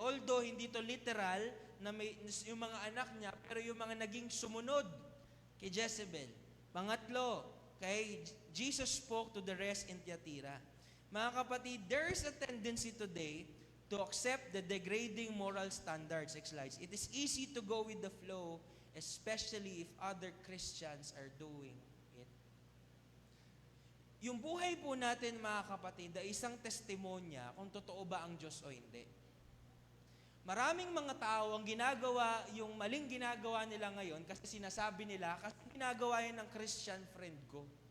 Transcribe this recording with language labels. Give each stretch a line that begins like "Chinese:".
Filipino: Although hindi to literal na yung mga anak niya, pero yung mga naging sumunod kay Jezebel. Pangatlo, kay
English: Jesus spoke to the rest in Thyatira.
Filipino: Mga kapatid,
English: there is a tendency today to accept the degrading moral standards. Next slides. It is easy to go with the flow, especially if other Christians are doing it.
Filipino: Yung buhay po natin, mga kapatid, ay isang testimonya kung totoo ba ang Diyos o hindi. Maraming mga tao ang ginagawa, yung maling ginagawa nila ngayon kasi sinasabi nila, kasi ginagawa yan ng Christian friend ko.